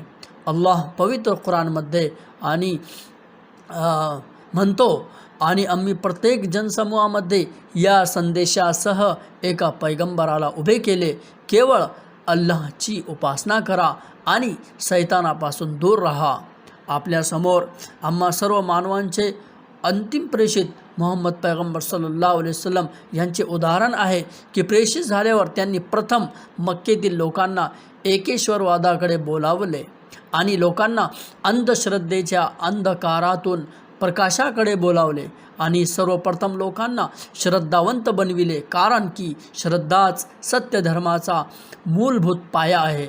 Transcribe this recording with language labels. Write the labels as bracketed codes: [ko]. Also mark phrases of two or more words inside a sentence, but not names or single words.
[mr] अल्लाह पवित्र कुराणमध्ये आणि म्हणतो, आणि आम्ही प्रत्येक जनसमूहामध्ये या संदेशासह एका पैगंबराला उभे केले, केवळ अल्लाहची उपासना करा आणि शैतानापासून दूर राहा। आपल्यासमोर आम्हा सर्व मानवांचे अंतिम प्रेषित मोहम्मद पैगंबर [ar] صلى الله عليه وسلم [mr] यांचे उदाहरण आहे की प्रेषित झाल्यावर त्यांनी प्रथम मक्केतील लोकांना एकेश्वरवादाकडे बोलावले आणि लोकांना अंधश्रद्धेच्या अंधकारातून प्रकाशाकडे बोलावले आणि सर्वप्रथम लोकांना श्रद्धावंत बनविले, कारण की श्रद्धाच सत्य धर्माचा मूलभूत पाया आहे।